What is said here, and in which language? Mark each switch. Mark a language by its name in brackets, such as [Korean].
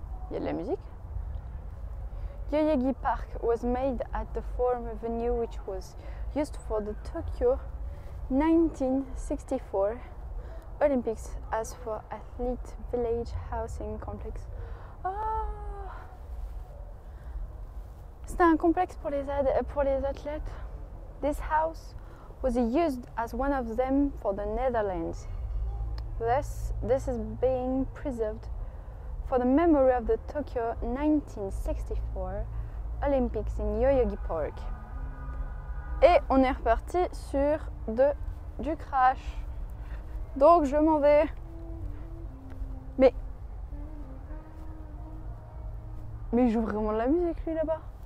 [French] Il y a de la musique. [English] Yoyogi Park was made at the former venue which was used for the Tokyo 1964 Olympics as for Athlete Village Housing Complex. Oh! [French] C'était un complexe pour les athlètes. [English] This house was used as one of them for the Netherlands. Thus, this is being preserved for the memory of the Tokyo 1964 Olympics in Yoyogi Park. [French] Et on est reparti sur du crash. Donc je m'en vais. Mais il joue vraiment de la musique lui là-bas.